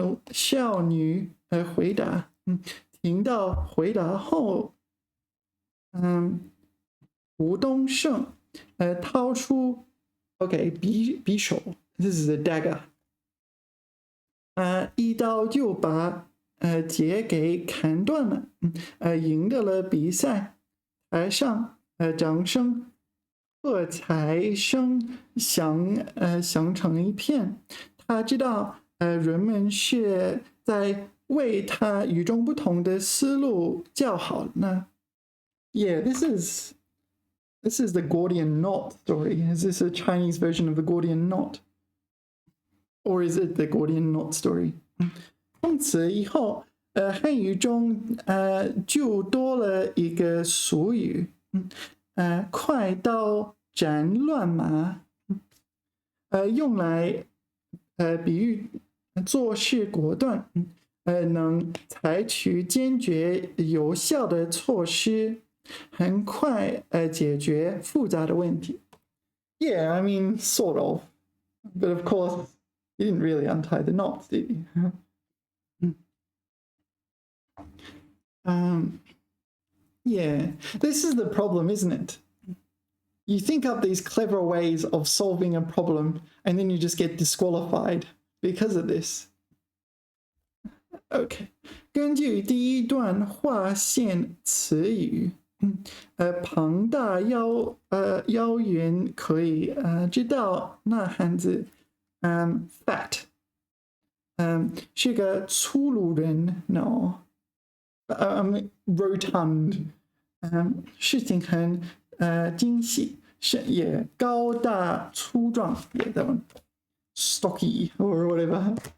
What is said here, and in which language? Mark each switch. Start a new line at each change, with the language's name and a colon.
Chinese: 少女回答，听到回答后，吴东胜掏出 OK 匕首 ，
English: This is a dagger，
Chinese: 一刀就把结给砍断了，赢得了比赛。台上掌声、喝彩声响成一片。他知道人们是在为他与众不同的思路叫好呢。
English: Yeah, this is the Gordian knot story. Is this a Chinese version of the Gordian knot? Or is it the Gordian knot story?
Chinese: 从此以后，汉语中就多了一个俗语，快刀斩乱麻，用来比喻做事果断，能采取坚决有效的措施，很快解决复杂的问题。
English: Yeah, I mean, sort of. But of course, you didn't really untie the knots, did you? Yeah, this is the problem, isn't it? You think up these clever ways of solving a problem, and then you just get disqualified because of this.
Chinese: OK， 根据第一段划线词语，庞大腰圆可以知道那汉字，fat，是个粗鲁人 ，no，rotund，事情很精细，是也高大粗壮，
English: yeah that one， stocky or whatever，